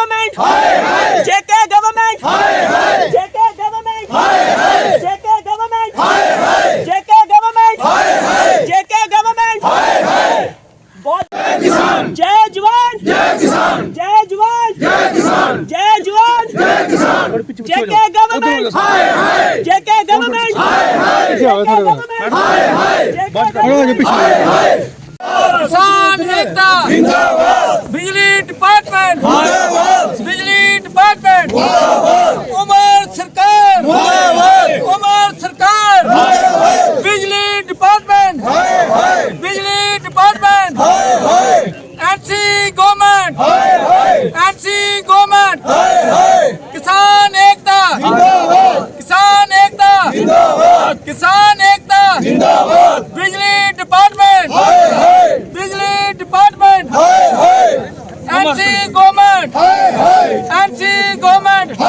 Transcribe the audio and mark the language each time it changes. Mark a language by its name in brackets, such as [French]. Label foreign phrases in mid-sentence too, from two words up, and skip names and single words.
[Hindi] गवर्नमेंट, जेके गवर्नमेंट, जेके गवर्नमेंट, जेके गवर्नमेंट, जेके गवर्नमेंट, जेके गवर्नमेंट। जय जवान, जय किसान, जय जवान, जय किसान, जय जवान, जय किसान। जेके गवर्नमेंट, जेके गवर्नमेंट, जेके गवर्नमेंट। किसान एकता जिंदाबाद, बिजली डिपार्टमेंट जिंदाबाद, बिजली डिपार्टमेंट जिंदाबाद, उमर सरकार जिंदाबाद, उमर सरकार जिंदाबाद, बिजली डिपार्टमेंट बिजली डिपार्टमेंट एनसी गवर्नमेंट एनसी गवर्नमेंट किसान एकता जिंदाबाद, किसान एकता जिंदाबाद, किसान एकता जिंदाबाद, बिजली डिपार्टमेंट बिजली डिपार्टमेंट एनसी गवर्नमेंट एनसी गवर्नमेंट